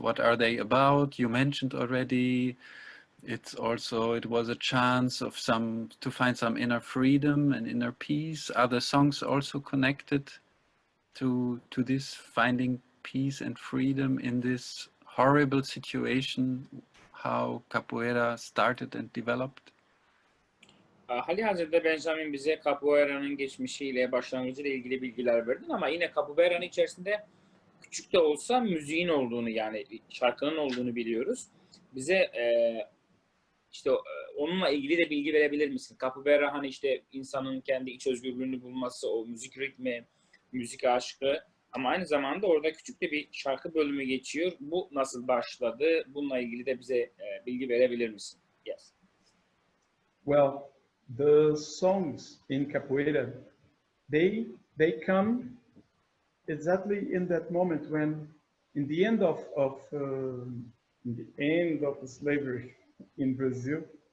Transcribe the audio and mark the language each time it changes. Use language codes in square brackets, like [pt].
[en] What are they about? You mentioned already it was a chance of to find some inner freedom and inner peace. Are the songs also connected to this finding peace and freedom in this horrible situation, how capoeira started and developed? [tr] Halihazırda Benjamin bize Capoeira'nın geçmişiyle, başlangıcıyla ilgili bilgiler verdin ama yine Capoeira'nın içerisinde küçük de olsa müziğin olduğunu, yani şarkının olduğunu biliyoruz. Bize işte onunla ilgili de bilgi verebilir misin? Capoeira hani işte insanın kendi iç özgürlüğünü bulması, o müzik ritmi, müzik aşkı ama aynı zamanda orada küçük de bir şarkı bölümü geçiyor. Bu nasıl başladı? Bununla ilgili de bize bilgi verebilir misin? [en] Yes. Well, the songs in capoeira, they come exactly in that moment when, in the end of the slavery in Brazil,